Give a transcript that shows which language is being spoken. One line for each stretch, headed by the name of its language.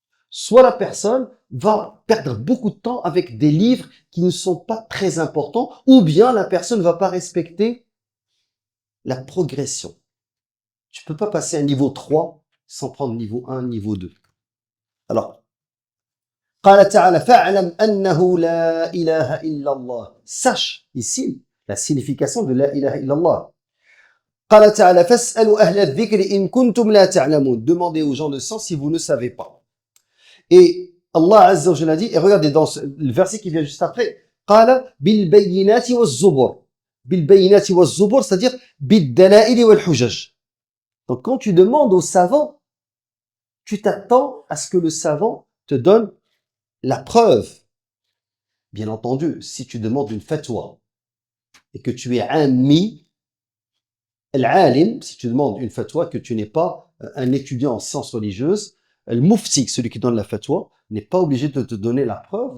French: Soit la personne va perdre beaucoup de temps avec des livres qui ne sont pas très importants, ou bien la personne ne va pas respecter la progression. Tu peux pas passer à niveau 3 sans prendre niveau 1, niveau 2. Alors,
Arabic: قال تعالى فاعلم أنه لا إله إلا الله.
French: Sache ici la signification de la ilaha illallah.
Arabic: قال تعالى فاسألوا أهل الذكر إن كنتم لا تعلمون.
French: Demandez aux gens de sens si vous ne savez pas. Et Allah Azza wa Jalla dit, et regardez dans le verset qui vient juste après,
Arabic: قال بالبينات والزبر. بالبينات والزبر,
French: c'est-à-dire
Arabic: بالدلائل والحجج.
French: Donc quand tu demandes au savant, tu t'attends à ce que le savant te donne la preuve. Bien entendu, si tu demandes une fatwa et que tu es ammi, al-alim, si tu demandes une fatwa que tu n'es pas un étudiant en sciences religieuses, le mufti, celui qui donne la fatwa, n'est pas obligé de te donner la preuve.